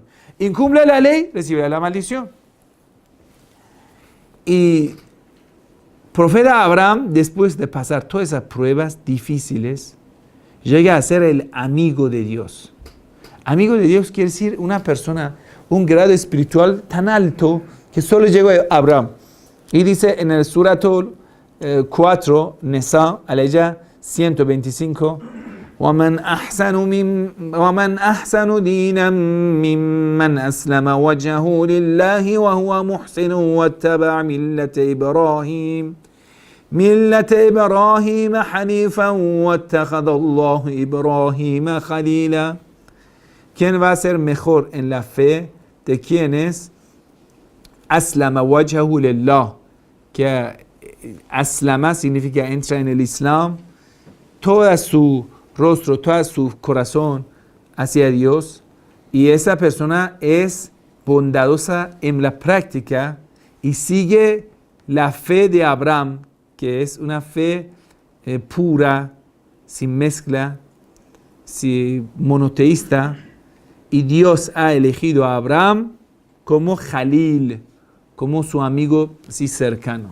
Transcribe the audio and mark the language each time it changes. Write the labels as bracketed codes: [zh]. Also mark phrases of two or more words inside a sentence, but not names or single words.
[es] Incumple la ley, recibirás la maldición. Y profeta Abraham, después de pasar todas esas pruebas difíciles, llega a ser el amigo de Dios. Amigo de Dios quiere decir una persona, un grado espiritual tan alto que solo llegó a Abraham. Y dice en el Suratul 4, Nisa, [ar] aleya 125, وَمَنْ أَحْسَنُ دِينًا مِّمَّنْ أَسْلَمَ وَجْهَهُ لِلَّهِ وَهُوَ مُحْسِنٌ وَاتَّبَعَ مِلَّةَ إِبْرَاهِيمَ حَنِيفًا وَاتَّخَذَ اللَّهُ إِبْرَاهِيمَ خَلِيلًا. [es] ¿Quién va a ser mejor en la fe de quienes [ar] أسلم وجهه لله? [es] Que aslama significa entra en el Islam, todo su rostro, todo su corazón hacia Dios, y esa persona es bondadosa en la práctica y sigue la fe de Abraham, que es una fe pura, sin mezcla, monoteísta, y Dios ha elegido a Abraham como Jalil, como su amigo sí cercano.